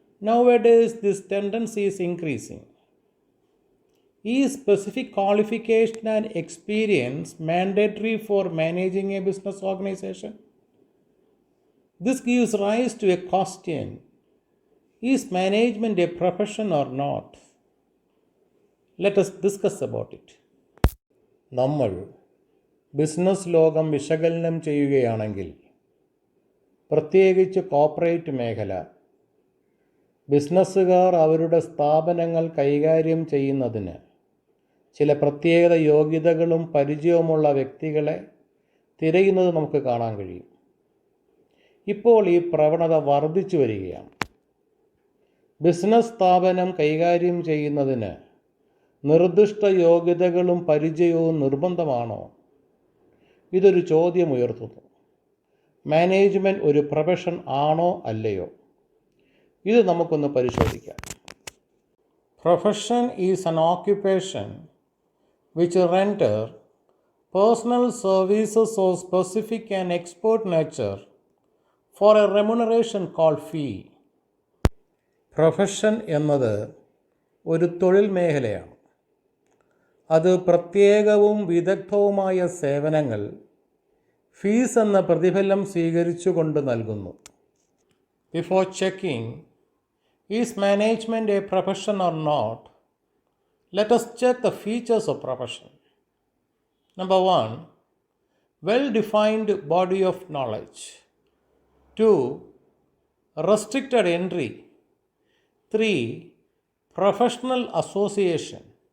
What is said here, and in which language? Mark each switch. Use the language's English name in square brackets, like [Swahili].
[English] Nowadays, this tendency is increasing. Is specific qualification and experience mandatory for managing a business organization? This gives rise to a question: is management a profession or not? Let us discuss about it. [Malayalam] നമ്മൾ business ലോകം വിശകലനം ചെയ്യുകയാണെങ്കിൽ, പ്രത്യേകിച്ച് corporate മേഖല, ബിസിനസ്സുകാർ അവരുടെ സ്ഥാപനങ്ങൾ കൈകാര്യം ചെയ്യുന്നതിന് ചില പ്രത്യേക യോഗ്യതകളും പരിചയവുമുള്ള വ്യക്തികളെ തിരയുന്നത് നമുക്ക് കാണാൻ കഴിയും. ഇപ്പോൾ ഈ പ്രവണത വർദ്ധിച്ചു വരികയാണ്. ബിസിനസ് സ്ഥാപനം കൈകാര്യം ചെയ്യുന്നതിന് നിർദ്ദിഷ്ട യോഗ്യതകളും പരിചയവും നിർബന്ധമാണോ? ഇതൊരു ചോദ്യം ഉയർത്തുന്നു. മാനേജ്മെൻറ്റ് ഒരു പ്രൊഫഷൻ ആണോ അല്ലയോ? ഇത് നമുക്കൊന്ന് പരിശോധിക്കാം. [English] Profession is an occupation which render personal services of specific and expert nature for a remuneration called fee. [Malayalam] Profession എന്നത് ഒരു തൊഴിൽ മേഖലയാണ്. അത് പ്രത്യേകവും വിദഗ്ധവുമായ സേവനങ്ങൾ ഫീസ് എന്ന പ്രതിഫലം സ്വീകരിച്ചുകൊണ്ട് നൽകുന്നു. [English] Before checking is management a profession or not, let us check the features of profession. Number 1, well-defined body of knowledge. 2, restricted entry. 3, professional association.